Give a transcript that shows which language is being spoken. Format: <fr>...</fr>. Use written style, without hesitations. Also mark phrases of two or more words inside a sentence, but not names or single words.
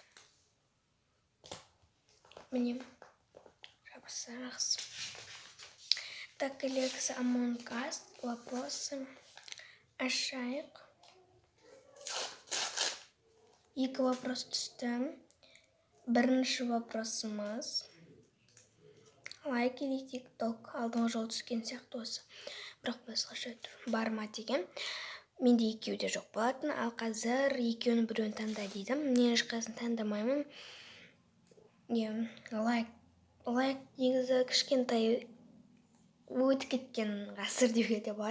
<kk>Міне. Жақсы.</kk> <ru>Так, коллекция Among Us.</ru> <kk>Вопросы. Ашайық. 2 вопрос түсті. Бірінші вопросымыз. Лайк или тикток. Алдыңғы жол түскен сияқты осы. Бірақ басқаша бар ма деген. Менде екеуі де жоқ болатын. Ал қазір екеуінің біреуін таңда дейді. Мен ешқайсысын таңдамаймын. Лайк негізі кішкентай өтіп кеткен ғасыр деуге де болады.</kk>